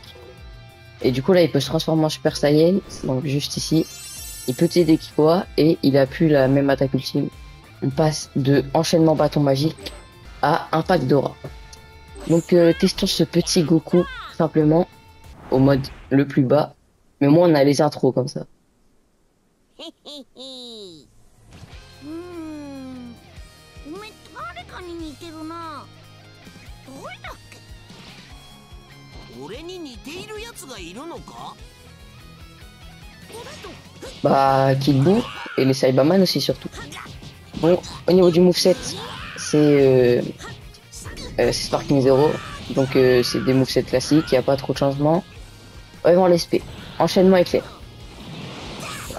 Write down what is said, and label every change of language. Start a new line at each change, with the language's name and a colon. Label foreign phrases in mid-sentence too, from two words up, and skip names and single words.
French: Et du coup là, il peut se transformer en Super Saiyan, donc juste ici. Il peut utiliser des Kikoa et il a plus la même attaque ultime. On passe de enchaînement bâton magique à impact d'aura. Donc testons ce petit Goku simplement au mode le plus bas. Mais moi on a les intros comme ça.
Japanese: 俺に似ているやつがいるのか?
French: Bah Kid Buu et les Saibaman aussi surtout. Bon, au niveau du moveset, c'est Sparking Zero. Donc c'est des movesets classiques, il n'y a pas trop de changements. Vraiment l'esprit. Enchaînement éclair. Voilà.